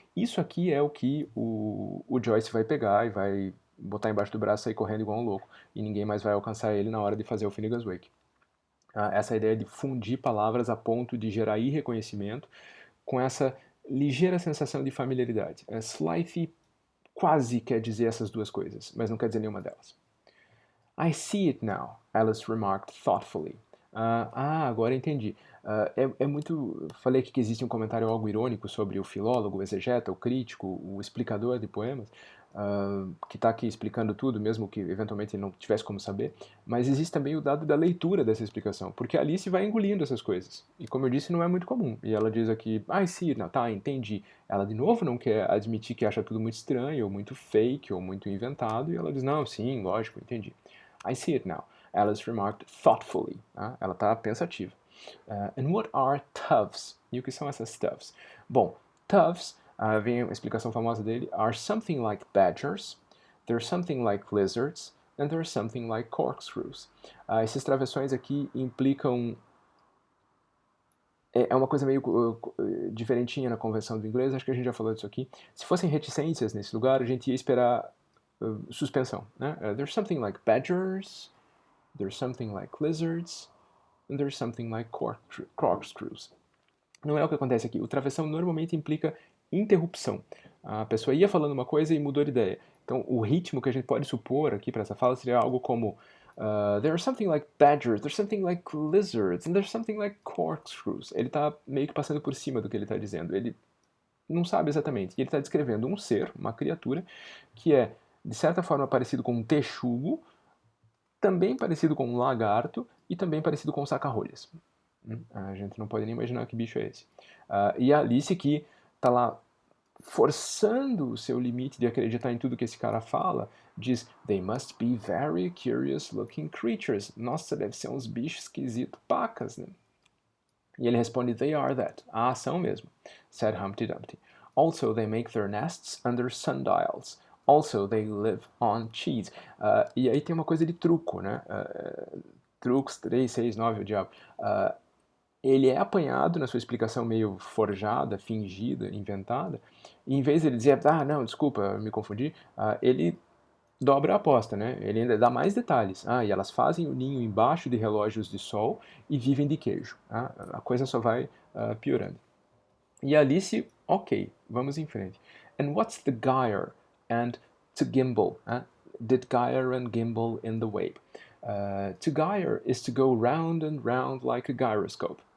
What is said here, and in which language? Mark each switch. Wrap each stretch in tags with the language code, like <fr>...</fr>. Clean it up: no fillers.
<pt>Isso aqui é o que o Joyce vai pegar e vai botar embaixo do braço e sair correndo igual um louco, e ninguém mais vai alcançar ele na hora de fazer o Finnegan's Wake. Essa ideia de fundir palavras a ponto de gerar irreconhecimento com essa ligeira sensação de familiaridade. Slithy quase quer dizer essas duas coisas, mas não quer dizer nenhuma delas.</pt> <en>I see it now, Alice remarked thoughtfully.</en> <pt>Agora entendi. É muito. Falei aqui que existe um comentário algo irônico sobre o filólogo, o exegeta, o crítico, o explicador de poemas, que está aqui explicando tudo, mesmo que eventualmente ele não tivesse como saber. Mas existe também o dado da leitura dessa explicação, porque a Alice vai engolindo essas coisas. E como eu disse, não é muito comum. E ela diz aqui,</pt> <en>I see it now,</en> <pt>tá, entendi. Ela de novo não quer admitir que acha tudo muito estranho, ou muito fake, ou muito inventado, e ela diz, não, sim, lógico, entendi.</pt> <en>I see it now, Alice remarked thoughtfully.</en> <pt>Ela está pensativa.</pt> <en>And what are tufts?</en> <pt>E o que são essas tufts? Bom, tufts, vem a explicação famosa dele,</pt> <en>are something like badgers, they're something like lizards, and they're something like corkscrews.</en> <pt>Esses travessões aqui implicam... É uma coisa meio diferentinha na convenção do inglês, acho que a gente já falou disso aqui. Se fossem reticências nesse lugar, a gente ia esperar suspensão, né?</pt> <en>There's something like badgers, there's something like lizards, and there's something like corkscrews.</en> <pt>Não é o que acontece aqui. O travessão normalmente implica interrupção. A pessoa ia falando uma coisa e mudou de ideia. Então, o ritmo que a gente pode supor aqui para essa fala seria algo como</pt> <en>there's something like badgers, there's something like lizards, and there's something like corkscrews.</en> <pt>Ele está meio que passando por cima do que ele está dizendo. Ele não sabe exatamente. E ele está descrevendo um ser, uma criatura, que é, de certa forma, parecido com um texugo, também parecido com um lagarto e também parecido com um saca-rolhas. A gente não pode nem imaginar que bicho é esse. E a Alice, que está lá forçando o seu limite de acreditar em tudo que esse cara fala, diz,</pt> <en>they must be very curious looking creatures.</en> <pt>Nossa, deve ser uns bichos esquisitos, pacas, né? E ele responde,</pt> <en>they are that.</en> <pt>São mesmo,</pt> <en>said Humpty Dumpty. Also, they make their nests under sundials. Also, they live on cheese.</en> <pt>E aí tem uma coisa de truco, né? Trucos 3, 6, 9, o diabo. Ele é apanhado na sua explicação meio forjada, fingida, inventada, e em vez de ele dizer, não, desculpa, me confundi, ele dobra a aposta, né? Ele ainda dá mais detalhes. E elas fazem o ninho embaixo de relógios de sol e vivem de queijo. A coisa só vai piorando. E Alice, ok, vamos em frente. And what's the gyre and to gimble? Did gyre and gimble in the wave? To gyre is to go round and round like a gyroscope.</pt>